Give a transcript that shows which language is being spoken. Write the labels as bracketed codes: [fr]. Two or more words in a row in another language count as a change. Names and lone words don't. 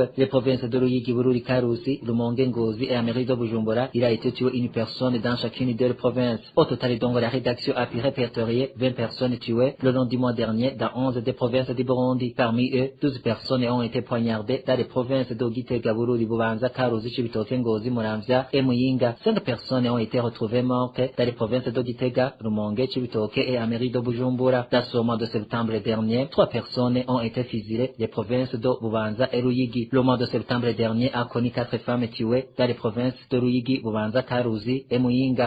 [fr] Les provinces de Ruyigi, Bururi, Karusi, Rumonge, Ngozi et Ameri de Bujumbura, il a été tué une personne dans chacune d'elles provinces. Au total, donc, la rédaction a pu répertorier 20 personnes tuées le long du mois dernier dans 11 des provinces du Burundi. Parmi eux, 12 personnes ont été poignardées dans les provinces de Gitega, Bururi, Bubanza, Karusi, Chibitoke, Ngozi, Muramvya et Muyinga. 5 personnes ont été retrouvées mortes dans les provinces de Gitega, Rumonge, Chibitoke et Ameri de Bujumbura. Dans ce mois de septembre dernier, 3 personnes ont été fusillées les provinces de Bubanza et Ruyigi. Le mois de septembre dernier a connu 4 femmes tuées dans les provinces de Ruyigi, Bubanza, Karuzi et Muyinga.